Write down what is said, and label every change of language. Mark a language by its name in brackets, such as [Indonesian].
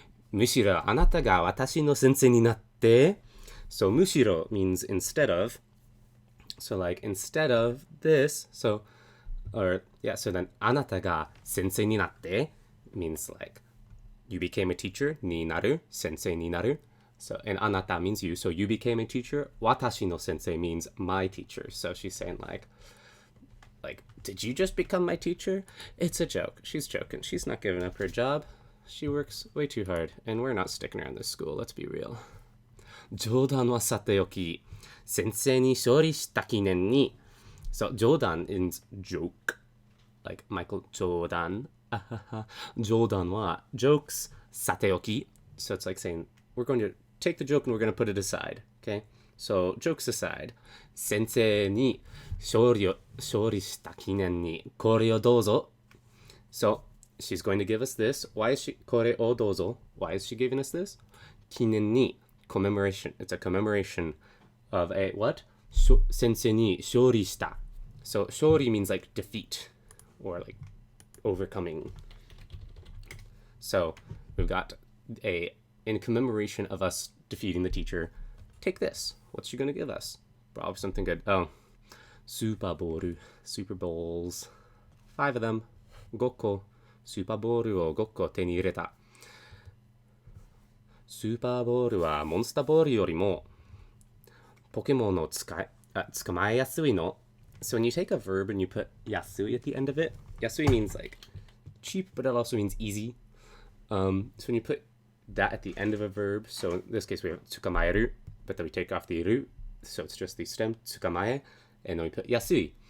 [Japanese] むしろあなたが私の先生になって. [English] So むしろ means instead of. So like instead of this. So so then [Japanese] あなたが先生になって [English] means like you became a teacher. [Japanese] になる sensei になる. [English] So, and あなた means you. So you became a teacher. [Japanese] 私の先生 [English] means my teacher. So she's saying like, did you just become my teacher? It's a joke. She's joking. She's not giving up her job. She works way too hard. And we're not sticking around this school. Let's be real. [Japanese] 冗談はさておき、先生に勝利した記念に. [English] So 冗談 is joke. Like Michael Jordan. [Japanese] 冗談は [English] jokes [Japanese] さておき. [English] So it's like saying, we're going to take the joke and we're going to put it aside. Okay? So, jokes aside. [Japanese] 先生に勝利した記念にこれをどうぞ. [English] So, she's going to give us this. Why is she [Japanese] これをどうぞ? [English] Why is she giving us this? 記念に commemoration. It's a commemoration of a what? [Japanese] Sensei ni shori shita. [English] So shori means like defeat or like overcoming. So we've got in commemoration of us defeating the teacher, take this. What's she gonna give us? Probably something good. Oh, Super Bowl, Super Bowls. 5 of them. [Japanese] 5個、スーパーボールを5個手に入れた。スーパーボールはモンスターボールよりもポケモンを捕まえやすいの。 [English] So when you take a verb and you put yasui at the end of it, yasui means like cheap, but it also means easy. So when you put that at the end of a verb, so in this case we have tsukamaeru, but then we take off the ru, so it's just the stem tsukamae, and then we put yasui.